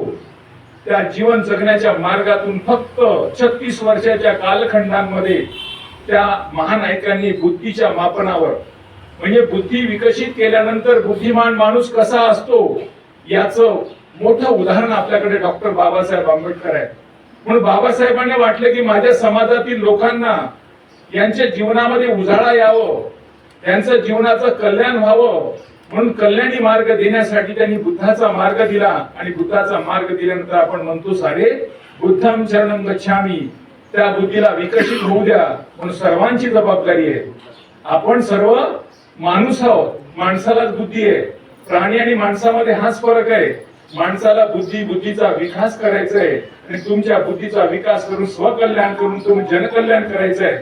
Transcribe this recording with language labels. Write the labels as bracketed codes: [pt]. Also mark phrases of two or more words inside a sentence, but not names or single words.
[mr] त्या जीवन जगण्याच्या मार्गातून फक्त 36 वर्षाच्या कालखंडांमध्ये त्या महानायकांनी बुद्धीच्या मापनावर, म्हणजे बुद्धी विकसित केल्यानंतर बुद्धिमान माणूस कसा असतो याचं मोठं उदाहरण आपल्याकडे डॉक्टर बाबासाहेब आंबेडकर आहे. म्हणून बाबासाहेबांना वाटलं की माझ्या समाजातील लोकांना यांच्या जीवनामध्ये उजाळा यावं, त्यांचं जीवनाचं कल्याण व्हावं, म्हणून कल्याणी मार्ग देण्यासाठी त्यांनी बुद्धाचा मार्ग दिला. आणि बुद्धाचा मार्ग दिल्यानंतर आपण म्हणतो सारे [pi] बुद्धम शरणम गच्छामि. [mr] त्या बुद्धीला विकसित होऊ द्या. म्हणून सर्वांची जबाबदारी आहे. आपण सर्व माणूस आहोत, माणसालाच बुद्धी आहे, प्राणी आणि माणसामध्ये हाच फरक आहे. माणसाला बुद्धीचा विकास करायचा आहे आणि तुमच्या बुद्धीचा विकास करून स्वकल्याण करून तुम्ही जनकल्याण करायचं आहे.